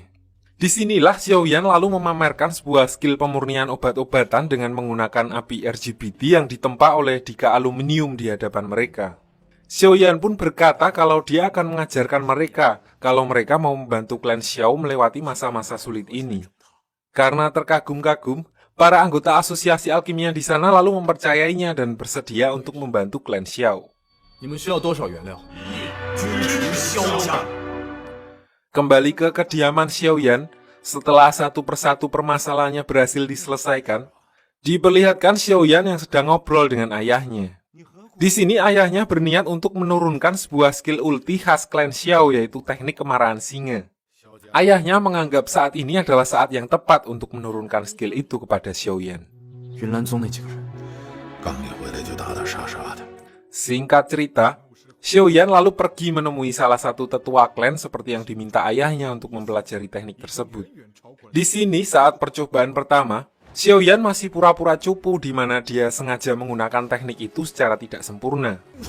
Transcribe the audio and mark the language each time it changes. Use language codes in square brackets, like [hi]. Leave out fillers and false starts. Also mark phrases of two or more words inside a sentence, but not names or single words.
[id] Disinilah Xiaoyan lalu memamerkan sebuah skill pemurnian obat-obatan dengan menggunakan api RGBT yang ditempa oleh dika aluminium di hadapan mereka. Xiaoyan pun berkata kalau dia akan mengajarkan mereka kalau mereka mau membantu klan Xiao melewati masa-masa sulit ini. Karena terkagum-kagum, para anggota asosiasi alkimia di sana lalu mempercayainya dan bersedia untuk membantu klan Xiao. [zh] 你们需要多少原料？ [id] Kembali ke kediaman Xiaoyan, setelah satu persatu permasalahannya berhasil diselesaikan, diperlihatkan Xiaoyan yang sedang ngobrol dengan ayahnya. Di sini ayahnya berniat untuk menurunkan sebuah skill ulti khas klan Xiao yaitu teknik kemarahan singa. Ayahnya menganggap saat ini adalah saat yang tepat untuk menurunkan skill itu kepada Xiaoyan. [zh] 云岚宗那几个人，刚一回来就打打杀杀的， [id] Singkat cerita, Xiaoyan lalu pergi menemui salah satu tetua klan seperti yang diminta ayahnya untuk mempelajari teknik tersebut. Di sini saat percobaan pertama, Xiaoyan masih pura-pura cupu di mana dia sengaja menggunakan teknik itu secara tidak sempurna.